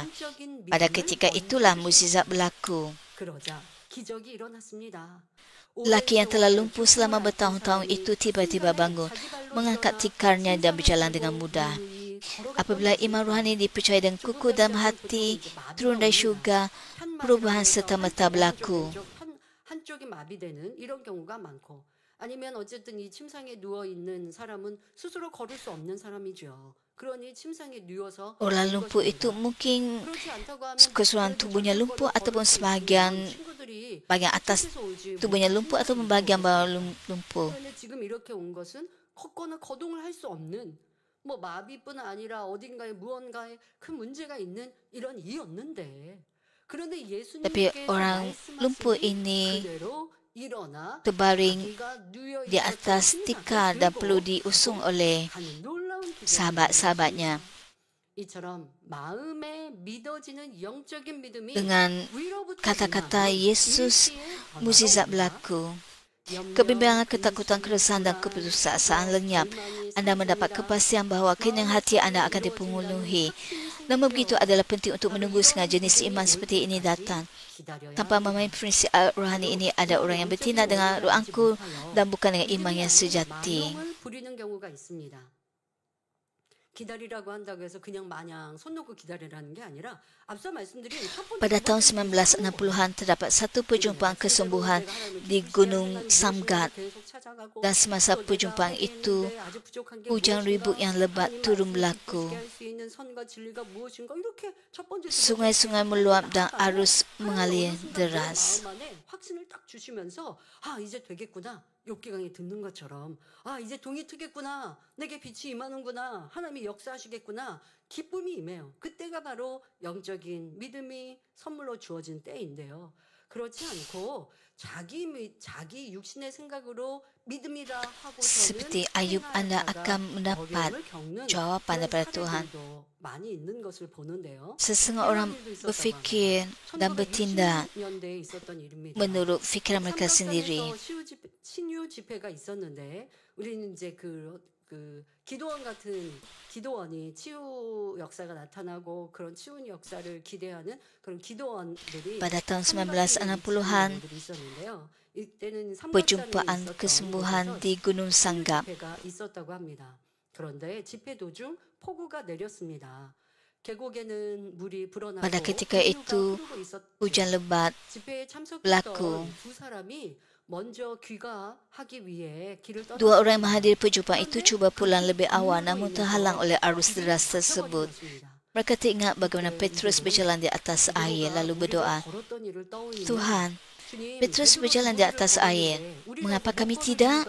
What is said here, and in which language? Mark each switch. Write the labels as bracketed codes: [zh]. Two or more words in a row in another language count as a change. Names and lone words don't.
[ms] Pada ketika itulah mukjizat berlaku. Lelaki yang telah lumpuh selama bertahun-tahun itu tiba-tiba bangun, mengangkat tikarnya dan berjalan dengan mudah. Apabila iman rohani dipercayai dengan kukuh dalam hati, turun dari syurga, perubahan serta-merta berlaku. [ko] 한쪽이 마비되는 이런 경우가 많고, 아니면 어쨌든 이 침상에 누워 있는 사람은 스스로 걸을 수 없는 사람이죠. 그러니 침상에 누워서 [ms] Orang lumpuh itu mungkin keseluruhan tubuhnya lumpuh ataupun sebahagian bagian atas tubuhnya lumpuh ataupun bagian bawah lumpuh. [ko] 지금 이렇게 온 것은 걷거나 거동을 할 수 없는 뭐 마비뿐 아니라 어딘가에 무언가에 큰 문제가 있는 이런 이였는데, 그런데 [ms] Tapi [ko] 예수님께서 [ms] orang lumpuh ini terbaring di atas tikar dan perlu diusung oleh sahabat-sahabatnya. Dengan kata-kata Yesus, mukjizat berlaku. Kebimbangan, ketakutan, keresahan dan keputusasaan lenyap. Anda mendapat kepastian bahawa kenyang hati Anda akan dipenuhi. Namun begitu adalah penting untuk menunggu sehingga jenis iman seperti ini datang. Tanpa memahami prinsip rohani ini, ada orang yang bertindak dengan roh angkuh dan bukan dengan iman yang sejati. [ko] 기다리라고 한다고 해서 그냥 마냥 손 놓고 기다리라는 게 아니라 앞서 말씀드린 [ms] Pada tahun 1960-an terdapat satu perjumpaan kesembuhan di Gunung Samgat, dan semasa perjumpaan itu hujan ribut yang lebat turun berlaku. Sungai-sungai meluap dan arus mengalir deras. [ko] 이제 되겠구나. 욥기강이 듣는 것처럼 이제 동이 트겠구나. 내게 빛이 임하는구나. 하나님이 역사하시겠구나. 기쁨이 임해요. 그때가 바로 영적인 믿음이 선물로 주어진 때인데요. 그렇지 않고 자기 육신의 생각으로 믿음이라 하고서는 [ms] Seperti Ayub, Anda akan mendapat jawapan daripada Tuhan. [ko] 많이 있는 것을 보는데요. [ms] Sesungguhnya orang berfikir dan bertindak menurut fikiran mereka sendiri. [ko] 신유 집회가 있었는데 우리는 이제 그 기도원 같은 기도원이 치유 역사가 나타나고 그런 치유 역사를 기대하는 그런 기도원들이 [ms] Pada tahun 1960-an, perjumpaan kesembuhan di Gunung Sanggap. [ko] 있었다고 합니다. 그런데 집회 도중 폭우가 내렸습니다. 계곡에는 물이 불어나고 [ms] Pada ketika itu, hujan lebat [ko] 집회에 참석했던 [ms] berlaku. [ko] 두 사람이 [ms] Dua orang yang menghadiri perjumpaan itu cuba pulang lebih awal namun terhalang oleh arus deras tersebut. Mereka teringat bagaimana Petrus berjalan di atas air lalu berdoa, Tuhan, Petrus berjalan di atas air, mengapa kami tidak?